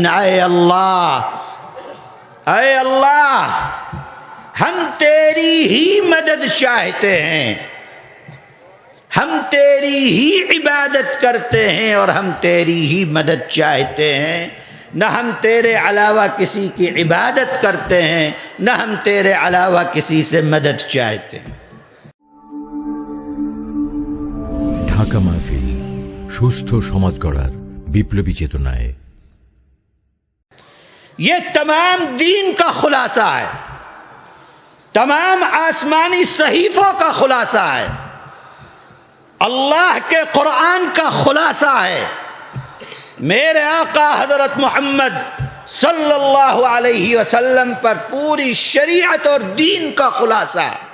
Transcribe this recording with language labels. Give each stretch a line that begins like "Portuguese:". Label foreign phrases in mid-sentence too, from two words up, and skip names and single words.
Urdu: اے اللہ، اے اللہ، ہم تیری ہی مدد چاہتے ہیں، ہم تیری ہی عبادت کرتے ہیں اور ہم تیری ہی مدد چاہتے ہیں، نہ ہم تیرے علاوہ کسی کی عبادت کرتے ہیں، نہ ہم تیرے علاوہ کسی سے مدد چاہتے ہیں۔
Bangla: ঢাকা মাহফিল সুস্থ সমাজ গড়ার বিপ্লবী চেতনায়।
Urdu: یہ تمام دین کا خلاصہ ہے، تمام آسمانی صحیفوں کا خلاصہ ہے، اللہ کے قرآن کا خلاصہ ہے، میرے آقا حضرت محمد
Arabic: صلی اللہ علیہ وسلم
Urdu: پر پوری شریعت اور دین کا خلاصہ۔